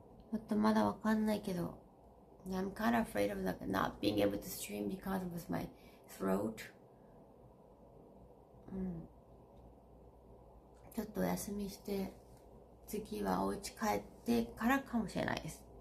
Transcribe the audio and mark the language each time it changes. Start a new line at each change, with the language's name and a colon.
Japanese: ちょっとまだわかんないけど。
English: Yeah, I'm kind of afraid of like not being able to stream because of my throat.
Japanese: ちょっとお休みして次はお家帰ってからかもしれないです。